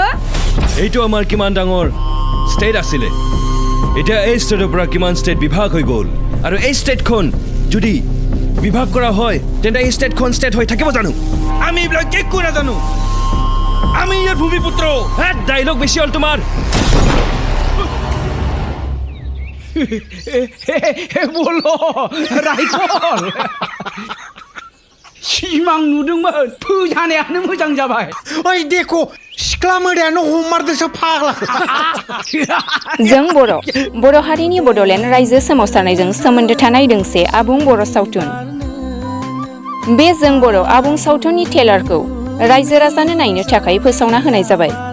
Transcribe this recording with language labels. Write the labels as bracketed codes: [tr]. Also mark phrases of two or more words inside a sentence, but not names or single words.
[as] এইটো আমাৰ কিমান ডাঙৰ ষ্টেট আছিলে এতিয়া এই ষ্টেটৰ পৰা কিমান ষ্টেট বিভাগ হৈ গ'ল আৰু এই ষ্টেটখন যদি বিভাগ কৰা হয় তেন্তে এই ষ্টেটখন ষ্টেট হৈ থাকিব জানো আমি এইবিলাক একো নাজানো আমি ইয়াৰ ভূমিপুত্ৰ ডাইলগ বেছি হ'ল তোমাৰ [brx] বলো राइफल सिमां नुदोंमोन फोजानायानो मोजां जाबाय ओइ देखो सिख्ला मोदायानो हमारदोंसो फाग्ला जों बर' हारिनि बड'लेण्ड रायजो सोमावसारनायजों सोमोन्दो थानाय दोंसे आबुं बर' सावथुन बे जों बर' आबुं सावथुननि ट्रेलारखौ रायजो राजानो नायनो थाखाय फोसावना होनाय जाबाय